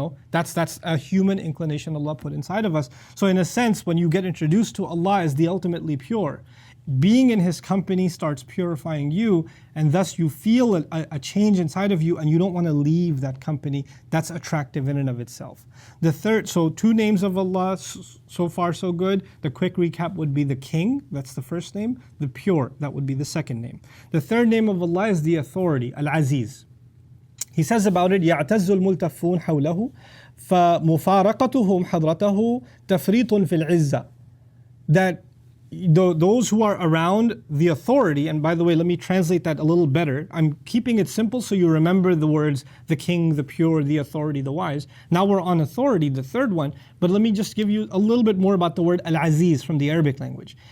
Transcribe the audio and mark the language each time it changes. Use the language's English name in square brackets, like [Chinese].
[English] That's a human inclination Allah put inside of us. So in a sense, when you get introduced to Allah as the ultimately pure, being in His company starts purifying you, and thus you feel a change inside of you and you don't want to leave that company. That's attractive in and of itself. The third, so 2 names of Allah, so far so good. The quick recap would be the King, that's the first name. The pure, that would be the second name. The third name of Allah is the authority, Al-Aziz. He says about it, [Arabic] يَعْتَزُّ الْمُلْتَفُّونَ حَوْلَهُ فَمُفَارَقَتُهُمْ حَضْرَتَهُ تَفْرِيطٌ فِي الْعِزَّةِ. [English] That those who are around the authority, and by the way, let me translate that a little better. I'm keeping it simple so you remember the words, the king, the pure, the authority, the wise. Now we're on authority, the third one, but let me just give you a little bit more about the word al-aziz from the Arabic language.